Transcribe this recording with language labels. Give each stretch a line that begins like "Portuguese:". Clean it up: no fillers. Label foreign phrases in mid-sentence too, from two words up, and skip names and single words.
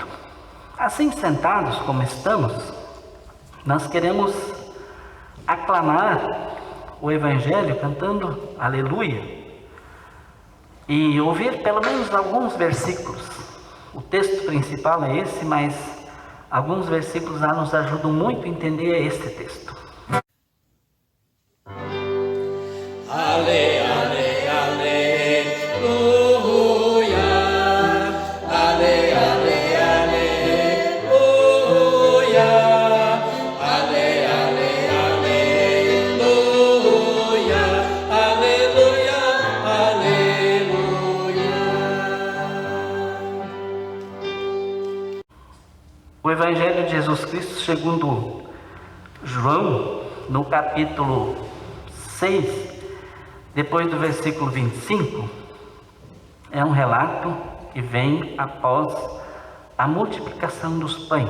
Portuguese: Assim, sentados como estamos, nós queremos aclamar o Evangelho cantando aleluia e ouvir pelo menos alguns versículos. O texto principal é esse, mas alguns versículos lá nos ajudam muito a entender este texto. Ale, ale, aleluia. Ale, ale, aleluia. Ale, ale, aleluia. Aleluia, aleluia. O Evangelho de Jesus Cristo segundo João, no capítulo 6, depois do versículo 25, é um relato que vem após a multiplicação dos pães.